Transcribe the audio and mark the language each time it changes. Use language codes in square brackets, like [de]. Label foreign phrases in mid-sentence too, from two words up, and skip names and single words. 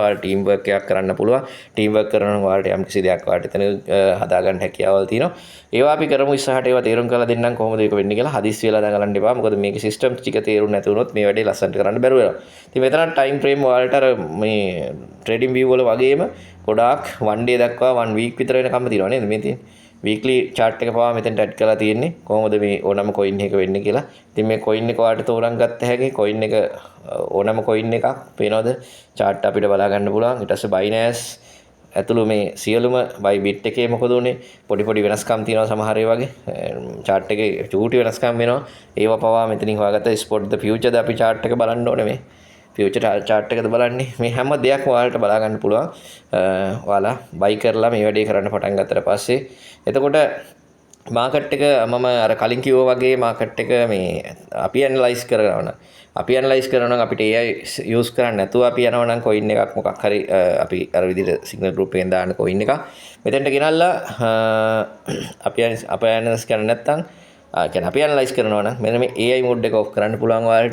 [si] ඔයාලට [en] team work [si] එකක් කරන්න පුළුවන්. [en] team work [si] කරනවා ඔයාලට යම් කිසි දෙයක් ඔයාලට එතන හදා ගන්න හැකියාවල් තියෙනවා. ඒවා අපි කරමු ඉස්සරහට ඒවා තේරුම් කරලා දෙන්නම් කොහොමද ඒක වෙන්නේ කියලා. හදිස්සි වෙලා දඟලන්න එපා. මොකද මේකේ system ටික තේරුම් නැති වුණොත් මේ වැඩේ ලස්සනට කරන්න බැරුව යනවා. ඉතින් මෙතන [en] time frame [si] ඔයාලට අර මේ [en] trading view [si] වල වගේම ගොඩාක් [en] one day [si] දක්වා [en] one week [si] විතර වෙනකම්ම තියෙනවා නේද මේ තියෙන්නේ. [en] weekly chart [si] එක පවා මෙතෙන්ට add කරලා තියෙන්නේ කොහොමද මේ ඕනම coin එක වෙන්නේ කියලා. ඉතින් මේ coin එක ඔයාලට තෝරන් ගත්ත හැකි coin එක ඕනම coin එකක් පේනවද chart අපිට බලා ගන්න පුළුවන්. ඊට පස්සේ Binance ඇතුළු මේ සියලුම Bybit එකේ මොකද උනේ පොඩි පොඩි වෙනස්කම් තියෙනවා සමහර ඒ වගේ chart එකේ චූටි වෙනස්කම් වෙනවා. ඒවා පවා මෙතනින් හොයාගත්ත [en] spot the future [si] ද අපි chart එක බලන්න ඕනේ මේ [en] future chart [si] එකද බලන්නේ මේ හැම දෙයක්ම ඔයාලට බලා ගන්න පුළුවන්. ඔයාලා buy කරලා මේ වැඩේ කරන්න පටන් ගත්තට පස්සේ එතකොට මාකට් එක මම අර කලින් කිව්වා වගේ මාකට් එක මේ අපි ඇනලයිස් කරනවා නම් අපිට [en] AI use [si] කරන්න නැතුව අපි යනවා නම් coin එකක් මොකක් හරි අපි අර විදිහට [en] signal group [si] එකෙන් දාන coin එකක් මෙතෙන්ට ගෙනල්ලා අපි ඇනලයිස් කරන්න නැත්නම් කියන්නේ අපි ඇනලයිස් කරනවා නම් මෙන්න මේ [en] AI mode [si] එක off කරන්න පුළුවන් ඔයාලට.